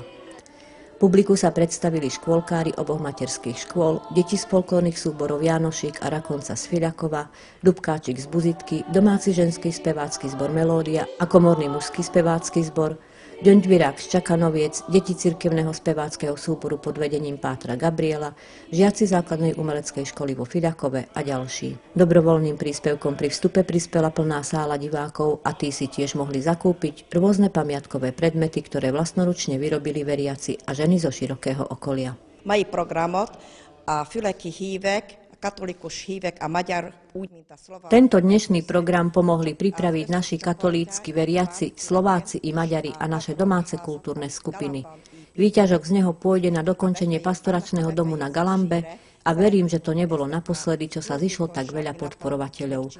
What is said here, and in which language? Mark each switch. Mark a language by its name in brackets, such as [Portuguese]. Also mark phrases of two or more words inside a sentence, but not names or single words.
[Slovak] Publiku sa predstavili škôlkári oboch materských škôl, deti z folklórnych súborov Jánošík a Rakonca z Fiľakova, Dubkáčik z Buzitky, domáci ženský spevácky zbor Melódia a komorný mužský spevácky zbor, Ďonďbirák z Čakanoviec, deti cirkevného speváckeho súboru pod vedením pátra Gabriela, žiaci základnej umeleckej školy vo Fiľakove a ďalší. Dobrovoľným príspevkom pri vstupe prispela plná sála divákov a tí si tiež mohli zakúpiť rôzne pamiatkové predmety, ktoré vlastnoručne vyrobili veriaci a ženy zo širokého okolia. [Hungarian] Mai programot a füleki hívek, katolikus hívek a magyar úgy, mint a szlovák. [Slovak] Tento dnešný program pomohli pripraviť naši katolícki veriaci, Slováci i Maďari a naše domáce kultúrne skupiny. Výťažok z neho pôjde na dokončenie pastoračného domu na Galambe a verím, že to nebolo naposledy, čo sa zišlo tak veľa podporovateľov.